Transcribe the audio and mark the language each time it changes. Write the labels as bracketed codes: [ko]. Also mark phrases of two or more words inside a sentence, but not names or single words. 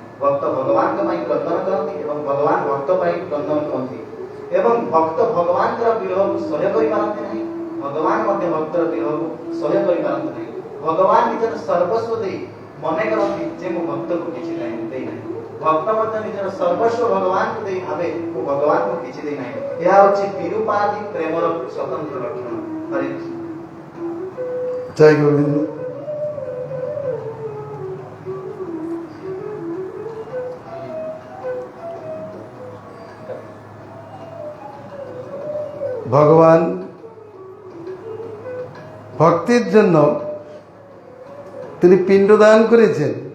[or] ଭକ୍ତ ଭଗବାନଙ୍କ ପାଇଁ କ୍ରନ୍ଦନ କରନ୍ତି ଏବଂ ଭଗବାନ ଭକ୍ତ ପାଇଁ କ୍ରନ୍ଦନ କରନ୍ତି, ଏବଂ ଭକ୍ତ ଭଗବାନଙ୍କର ବିରହକୁ ସହ୍ୟ କରିପାରନ୍ତି ନାହିଁ, ଭଗବାନ ମଧ୍ୟ ଭକ୍ତର ବିରହକୁ ସହ୍ୟ କରିପାରନ୍ତି ନାହିଁ। ଭଗବାନ ନିଜର ସର୍ବସ୍ୱ ଦେଇ ମନେ କରନ୍ତି ଯେ ମୁଁ ଭକ୍ତକୁ କିଛି ଦେଇନାହିଁ। ଭକ୍ତ ମଧ୍ୟ ନିଜର ସର୍ବସ୍ୱ ଭଗବାନଙ୍କୁ ଦେଇ ଭାବେ ମୁଁ ଭଗବାନଙ୍କୁ କିଛି ଦେଇନାହିଁ। ଏହା ହେଉଛି ବିରୂପାଧି ପ୍ରେମର ସ୍ୱତନ୍ତ୍ର ଲକ୍ଷଣ। ହରେ କୃଷ୍ଣ। [bn] জয় গোবিন্দ। ভগবান ভক্তির জন্য তিনি পিণ্ডদান করেছেন।